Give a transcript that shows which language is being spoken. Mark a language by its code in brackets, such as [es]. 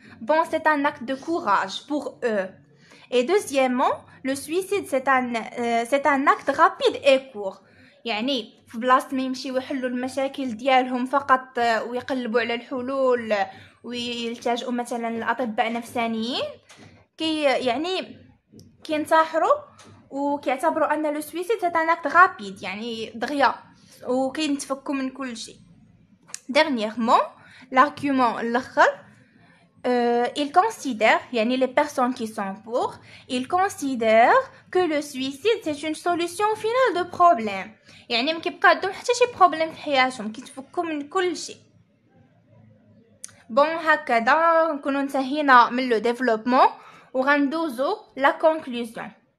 [fr] bon c'est un acte de courage pour eux. et deuxièmement le suicide c'est un acte rapide et court. [ar] يعني في بلاصه ما يمشيو يحلوا المشاكل ديالهم فقط ويقلبوا على الحلول ويلتجئوا مثلا لاطباء نفسانيين يعني كينتحروا وكيعتبروا ان لو سويسيد سي ان اكت رابيد يعني دغيا وكينتفكوا من كل شيء. [fr] dernièrement l'argument الاخر ils considèrent, يعني les personnes qui sont pour, ils considèrent que le suicide c'est une solution finale de problème. [ar] يعني ما كيبقى عندهم حتى شي بروبليم في حياتهم، كيتفكوا من كل شيء. بون هكذا نكونوا انتهينا من لو ديفلوبمون وغندوزو لا كونكلوزيون.